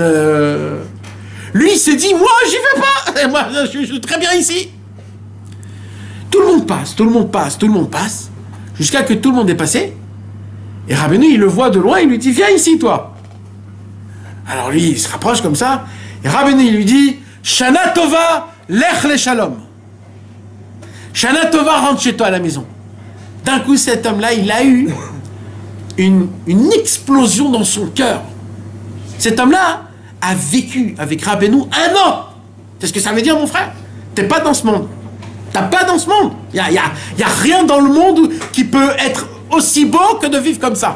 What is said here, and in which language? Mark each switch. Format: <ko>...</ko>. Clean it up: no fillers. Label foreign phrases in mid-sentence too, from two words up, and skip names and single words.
<fr>Lui, il s'est dit, moi, j'y vais pas. Et moi, je suis très bien ici. Tout le monde passe, tout le monde passe, tout le monde passe, jusqu'à que tout le monde est passé. Et Rabbeinu, il le voit de loin, il lui dit, viens ici, toi. Alors lui, il se rapproche comme ça, et Rabbeinu, il lui dit,</fr> <he>שנה טובה, לך לשלום. שנה טובה,</he> <fr>rentre chez toi à la maison. D'un coup, cet homme-là, il a eu une explosion dans son cœur. Cet homme-là a vécu avec Rabbeinu 1 an. C'est ce que ça veut dire, mon frère? T'es pas dans ce monde. T'as pas dans ce monde. Il y a rien dans le monde qui peut être aussi beau que de vivre comme ça.</fr>